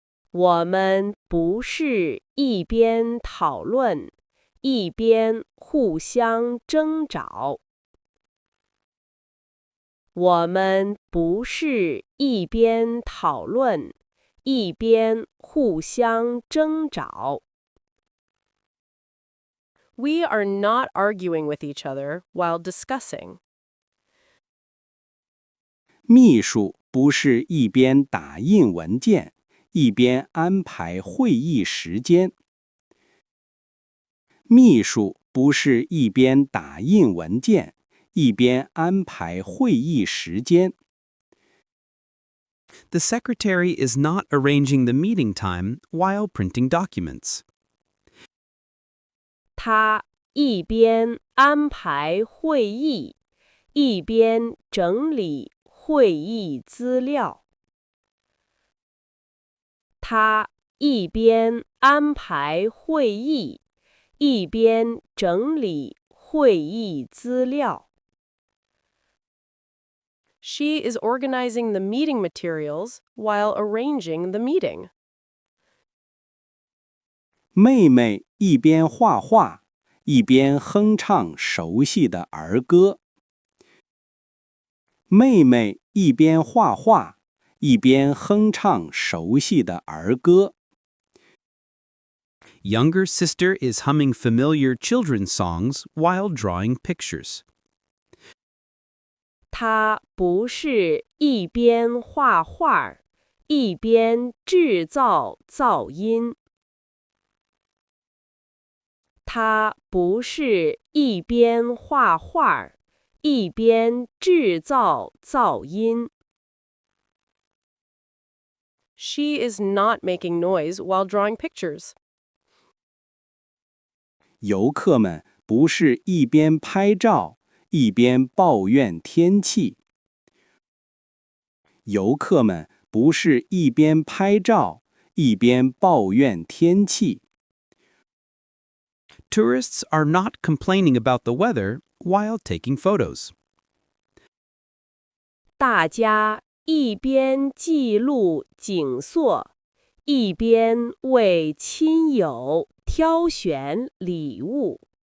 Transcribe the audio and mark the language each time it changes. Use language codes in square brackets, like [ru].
[zh] 我们不是一边讨论，一边互相争找。我们不是一边讨论，一边互相争找。 [en] We are not arguing with each other while discussing. [zh] 秘书不是一边打印文件，一边安排会议时间。秘书不是一边打印文件，一边安排会议时间。 [en] The secretary is not arranging the meeting time while printing documents. [zh] 他一边安排会议，一边整理会议资料。他一边安排会议，一边整理会议资料。 [en] She is organizing the meeting materials while arranging the meeting. [zh] 妹妹一边画画，一边哼唱熟悉的儿歌。妹妹一边画画，一边哼唱熟悉的儿歌。 [en] Younger sister is humming familiar children's songs while drawing pictures. [zh] 她不是一边画画，一边制造噪音。她不是一边画画，一边制造噪音。 [en] She is not making noise while drawing pictures. [zh] 游客们不是一边拍照，一边抱怨天气。游客们不是一边拍照，一边抱怨天气。 [en] Tourists are not complaining about the weather while taking photos. [zh] 大家一边记录景色，一边为亲友挑选礼物。